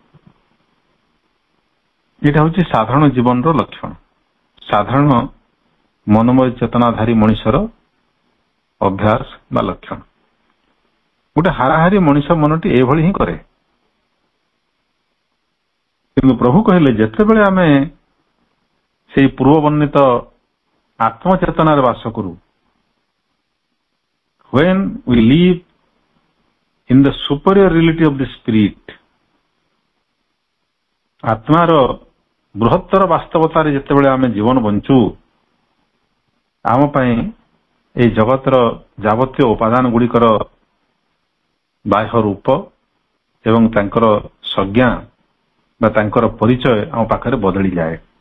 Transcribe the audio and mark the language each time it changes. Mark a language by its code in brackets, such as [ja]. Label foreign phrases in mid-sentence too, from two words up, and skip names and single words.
[or] ଏଇଟା ହଉଛି ସାଧାରଣ ଜୀବନର ଲକ୍ଷଣ, ସାଧାରଣ ମନୋମୟ ଚେତନାଧାରୀ ମଣିଷର ଅଭ୍ୟାସ ବା ଲକ୍ଷଣ। ଗୋଟେ ହାରାହାରି ମଣିଷ ମନଟି ଏଭଳି ହିଁ କରେ। କିନ୍ତୁ ପ୍ରଭୁ କହିଲେ, ଯେତେବେଳେ ଆମେ ସେଇ ପୂର୍ବ ବର୍ଣ୍ଣିତ ଆତ୍ମଚେତନାରେ ବାସ କରୁ, [en] when we live in the superior reality of the spirit, [or] ଆତ୍ମାର ବୃହତ୍ତର ବାସ୍ତବତାରେ ଯେତେବେଳେ ଆମେ ଜୀବନ ବଞ୍ଚୁ, ଆମ ପାଇଁ এই ଜଗତର ଯାବତୀୟ ଉପାଦାନ ଗୁଡିକର ବାହ୍ୟ ରୂପ ଏବଂ ତାଙ୍କର ସଂଜ୍ଞା ବା ତାଙ୍କର ପରିଚୟ ଆମ ପାଖରେ ବଦଳିଯାଏ।